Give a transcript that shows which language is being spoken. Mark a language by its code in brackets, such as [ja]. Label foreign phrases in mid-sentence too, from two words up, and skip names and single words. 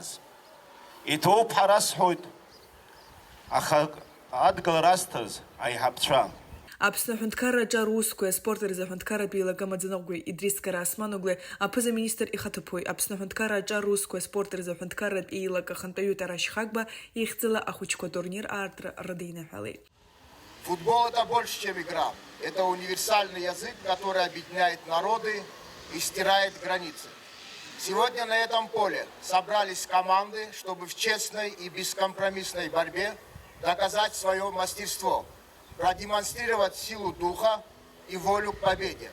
[ab] Иҭоуп ҳәа расҳәоит аха адгьыл разҭаз аиҳабцәа. Аԥсны аҳәынҭқарраҿы аусқәеи аспорт рзы аҳәынҭқарратәи еилагам аӡаныҟәгаҩ Идрис Карасмановлеи аԥыза-министр ихаҭыԥуаҩ Аԥсны аҳәынҭқарраҿы аусқәеи аспорт рзы аҳәынҭқарратәи еилага хантәаҩы Тараш Хагба ихьӡала ахәыҷқәа турнир аартра рыдиныҳәалеит. [ru] Футбол – это больше, чем игра. Это универсальный язык, который объединяет народы и стирает границы. Сегодня на этом поле собрались команды, чтобы в честной и бескомпромиссной борьбе доказать свое мастерство, продемонстрировать силу духа и волю к победе.